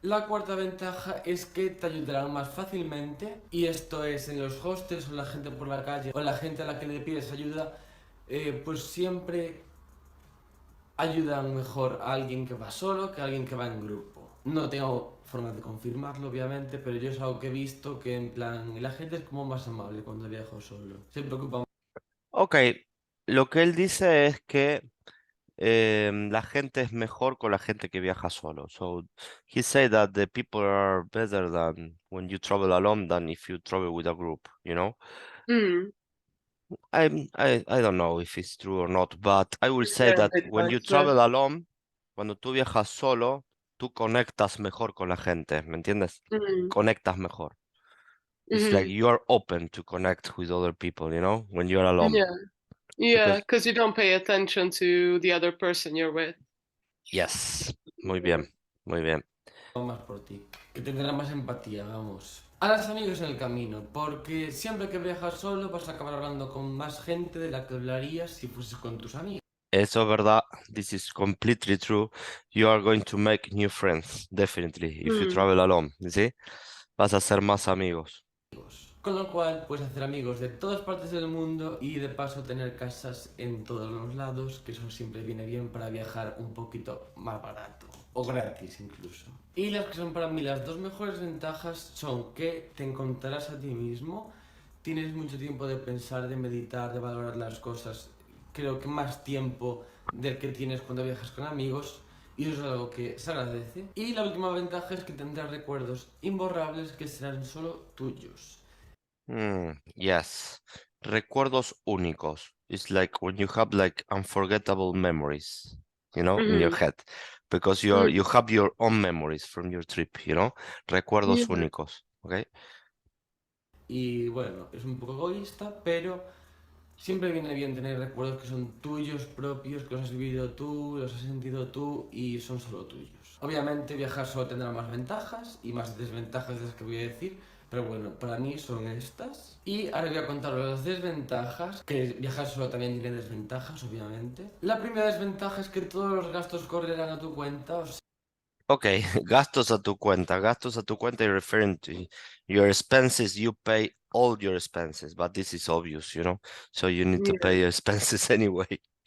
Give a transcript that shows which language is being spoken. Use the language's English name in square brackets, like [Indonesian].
[Spanish] La cuarta ventaja es que te ayudarán más fácilmente y esto es en los hostels o la gente por la calle o la gente a la que le pides ayuda, pues siempre ayudan mejor a alguien que va solo que a alguien que va en grupo. No tengo forma de confirmarlo, obviamente, pero yo es algo que he visto que en plan, la gente es como más amable cuando viajo solo. Se preocupa. Ok, lo que él dice es que la gente es mejor con la gente que viaja solo. [English] So he said that the people are better than when you travel alone than if you travel with a group, I don't know if it's true or not, but I will say that [Spanish] Depende, [English] when you travel alone, [Spanish] cuando tú viajas solo, tú conectas mejor con la gente, ¿me entiendes? Conectas mejor. [English] It's like you are open to connect with other people, when you're alone. Yeah. Yeah, Because, because you don't pay attention to the other person you're with. [Spanish] yes, muy [English] Yeah. [Spanish] bien, muy bien. Más por ti, que tendrá más empatía, vamos. Harás amigos en el camino, porque siempre que viajas solo vas a acabar hablando con más gente de la que hablarías si fueses con tus amigos. Eso es verdad. [English] This is completely true. You are going to make new friends, definitely, if you travel alone, ¿sí? [Spanish] Vas a hacer más amigos. Con lo cual puedes hacer amigos de todas partes del mundo y de paso tener casas en todos los lados, que eso siempre viene bien para viajar un poquito más barato, o gratis incluso. Y las que son para mí las dos mejores ventajas son que te encontrarás a ti mismo, tienes mucho tiempo de pensar, de meditar, de valorar las cosas, creo que más tiempo del que tienes cuando viajas con amigos, y eso es algo que se agradece. Y la última ventaja es que tendrás recuerdos imborrables que serán solo tuyos. Yes. Recuerdos únicos. [English] It's like when you have like unforgettable memories, in your head. Because you have your own memories from your trip, Recuerdos Yeah. [Spanish] únicos, ¿ok? Y bueno, es un poco egoísta, pero siempre viene bien tener recuerdos que son tuyos propios, que los has vivido tú, los has sentido tú y son solo tuyos. Obviamente viajar solo tendrá más ventajas y más desventajas de las que voy a decir, pero bueno, para mí son estas. Y ahora voy a contaros las desventajas, que viajar solo también tiene desventajas, obviamente. La primera desventaja es que todos los gastos correrán a tu cuenta, o sea, Okay, gastos a tu cuenta. Gastos a tu cuenta, [English] you're referring to your expenses. You pay all your expenses, but this is obvious, So you need to pay your expenses anyway.